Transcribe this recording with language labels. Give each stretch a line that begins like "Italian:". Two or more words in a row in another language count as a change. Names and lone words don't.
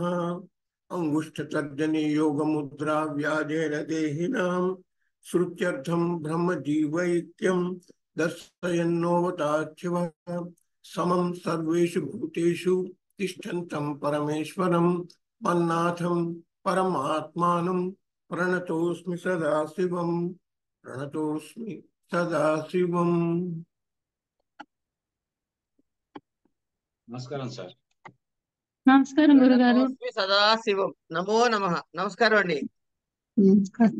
Sanskrit: अंगुष्ठतर्जनी योग मुद्रा व्याजेन देहिनां श्रुत्यर्थं ब्रह्मजीवैक्यं दर्शयन्नोवताच्युवः समं सर्वेषु भूतेषु तिष्ठन्तं परमेश्वरं मन्नाथं परमात्मानं प्रणतोऽस्मि सदाशिवम् प्रणतोऽस्मि सदाशिवम्।
Telugu: నమస్కారం సార్. నమస్కారం గురుగారు.
Sanskrit: ప్రణతోస్మి సదాశివం. నమో నమః.
Telugu: నమస్కారం అండి. నమస్కారం.